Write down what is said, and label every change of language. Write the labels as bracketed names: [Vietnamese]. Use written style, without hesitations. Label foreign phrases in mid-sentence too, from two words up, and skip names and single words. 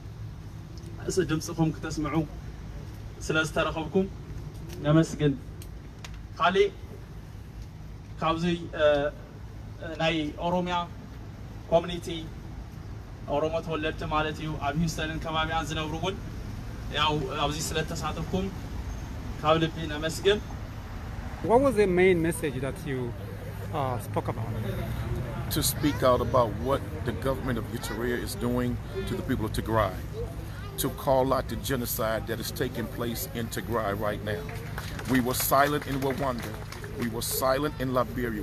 [Tigrinya] ድምፅኹም ክትስምዑ ስለዝተረኸብኩም ነመስግን ካሊእ ካብዚ ናይ ኦሮሚያ ኮሚኒቲ ኦሮሞ ተወለድቲ ማለት እዩ ኣብ ህዩስተንን ከባቢያን ዝነብሩ እውን ያው ኣብዚ ስለተሳተፍኩም ካብ ልቢ ነመስግን [English] What was the main message that you spoke about? To speak out about what the government of Eritrea is doing to the people of Tigray. To call out the genocide that is taking place in Tigray right now. We were silent in Rwanda. We were silent in Liberia.